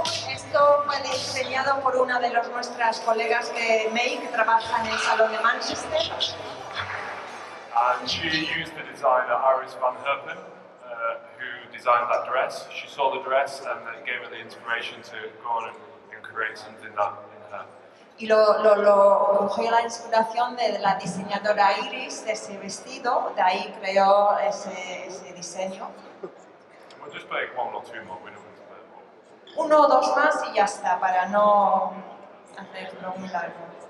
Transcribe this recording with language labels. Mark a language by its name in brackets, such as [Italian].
[Spanish] Esto fue diseñado por una de nuestras colegas que trabaja en el salón de Manchester. [English] And she used the designer Iris Van Herpen, who designed that dress. She saw the dress and it gave her the inspiration to go on and create something that in her. [Spanish] Y cogió la inspiración de la diseñadora Iris de ese vestido, de ahí creó ese diseño. [English] We'll just play one or two more. We don't want to play more. [Spanish] Uno o dos más y ya está, para no hacerlo muy largo.